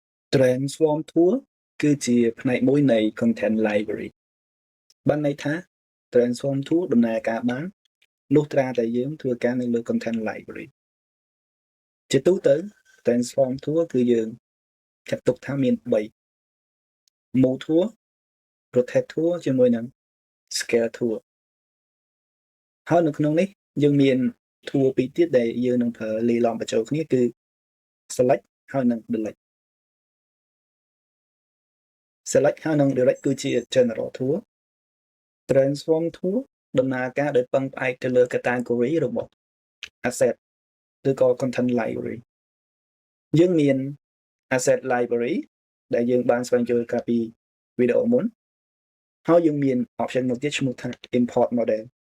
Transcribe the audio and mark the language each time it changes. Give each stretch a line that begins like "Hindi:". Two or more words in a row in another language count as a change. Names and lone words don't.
English: transform tool
Khmer: គឺជាផ្នែកមួយនៃ
English: content library
Khmer: បានន័យថា
English: transform tool
Khmer: ដំណើរការបានលុះត្រាតែយើងធ្វើការនៅលើ
English: content library
Khmer: ជាទូទៅ
English: transform tool
Khmer: គឺយើងចាត់ទុកថាមាន3
English: move tool rotate tool
Khmer: ជាមួយនឹង
English: scale tool
Khmer: ហើយនៅក្នុងនេះយើងមាន tool ពីរទៀតដែលយើងនឹងប្រើលាយឡំបញ្ចូលគ្នាគឺ select ហើយនិង delete select ហើយនិង delete គឺជា
English: general tool transform tool
Khmer: ដំណើរការដោយពឹងផ្អែកទៅលើ category របស់ asset ឬក៏
English: content library
Khmer: យើងមាន
English: asset library
Khmer: ដែលយើងបានស្វែងយល់កាលពីវីដេអូមុនហើយយើងមាន option មួយទៀតឈ្មោះថា
English: import model